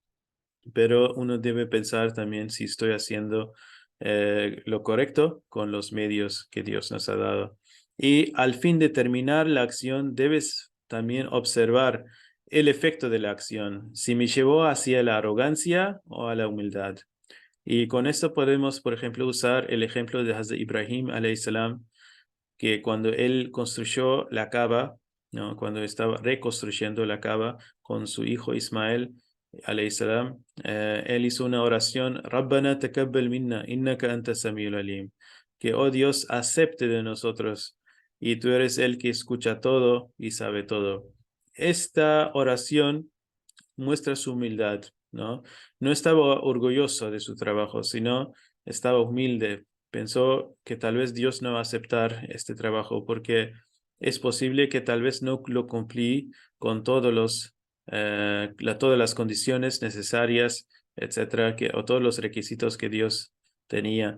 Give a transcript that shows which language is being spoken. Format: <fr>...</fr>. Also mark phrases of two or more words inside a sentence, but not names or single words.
<es>Pero uno debe pensar también si estoy haciendo lo correcto con los medios que Dios nos ha dado. Y al fin de terminar la acción, debes también observar el efecto de la acción, si me llevó hacia la arrogancia o a la humildad. Y con esto podemos, por ejemplo, usar el ejemplo de Hazrat Ibrahim</es> <ar>عليه السلام,</ar> <es>que cuando él construyó la Kaaba, ¿no? Cuando estaba reconstruyendo la Kaaba con su hijo Ismael,</es> <ar>عليه السلام,</ar> <es>él hizo una oración,</es> <ar>ربنا تقبل منا إنك أنت السميع العليم,</ar> <es>que, oh Dios, acepte de nosotros, y tú eres el que escucha todo y sabe todo. Esta oración muestra su humildad, ¿no? No estaba orgulloso de su trabajo, sino estaba humilde. Pensó que tal vez Dios no va a aceptar este trabajo porque es posible que tal vez no lo cumplí con todas las condiciones necesarias, etcétera, o todos los requisitos que Dios tenía.</es>